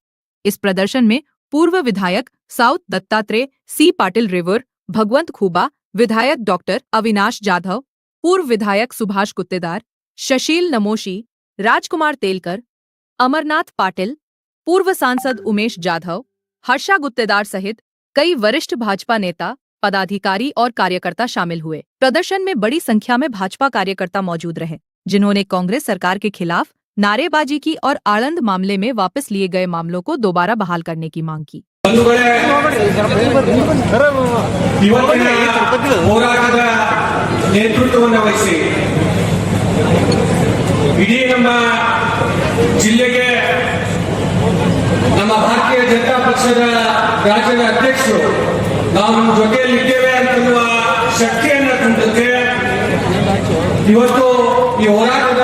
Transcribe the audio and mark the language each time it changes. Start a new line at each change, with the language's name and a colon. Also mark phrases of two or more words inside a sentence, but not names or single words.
Hindi: इस प्रदर्शन में पूर्व विधायक साउथ दत्तात्रेय C पाटिल रेवर, भगवंत खूबा, विधायक डॉक्टर अविनाश जाधव, पूर्व विधायक सुभाष गुत्तेदार, शशील नमोशी, राजकुमार तेलकर, अमरनाथ पाटिल, पूर्व सांसद उमेश जाधव, हर्षा गुत्तेदार सहित कई वरिष्ठ भाजपा नेता, पदाधिकारी और कार्यकर्ता शामिल हुए। प्रदर्शन में बड़ी संख्या में भाजपा कार्यकर्ता मौजूद रहे जिन्होंने कांग्रेस सरकार के खिलाफ नारेबाजी की और आनंद मामले में वापस लिए गए मामलों को दोबारा बहाल करने की मांग की।
Kannada: ನೇತೃತ್ವವನ್ನು ವಹಿಸಿ ಇಡೀ ನಮ್ಮ ಜಿಲ್ಲೆಗೆ ನಮ್ಮ ಭಾರತೀಯ ಜನತಾ ಪಕ್ಷದ ರಾಜ್ಯದ ಅಧ್ಯಕ್ಷರು ನಾವು ನಮ್ಮ ಜೊತೆಯಲ್ಲಿದ್ದೇವೆ ಅಂತನ್ನುವ ಶಕ್ತಿಯನ್ನು ತಂದಕ್ಕೆ ಇವತ್ತು ಈ ಹೋರಾಟದ